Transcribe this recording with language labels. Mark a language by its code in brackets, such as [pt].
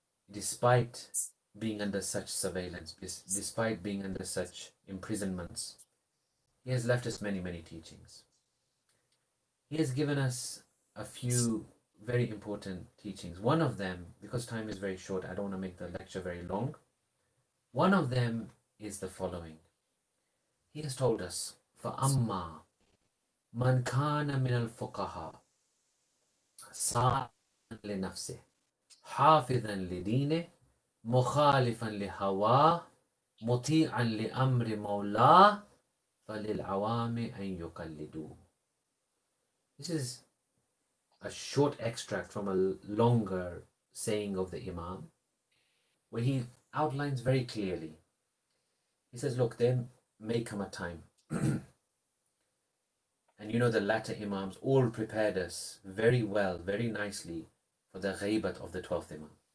[en] Despite being under such surveillance, despite being under such imprisonments, he has left us many, many teachings. He has given us a few very important teachings. One of them, because time is very short, I don't want to make the lecture very long. One of them is the following. He has told us, [ar] فَأَمَّا مَنْ كَانَ مِنَ الْفُقَهَاءِ سَائِلًا لِنَفْسِهِ حَافِظًا لِدِينِهِ مُخَالِفًا لِهَوَاهِ مُطِيعًا لِأَمْرِ مَوْلَاهِ فَلِلْعَوَامِ أَنْ يُقَلِّدُوهُ. [en] This is a short extract from a longer saying of the Imam, where he outlines very clearly. He says, look, there may come a time, and you know the latter Imams all prepared us very well, very nicely for the ghaibat of the 12th Imam.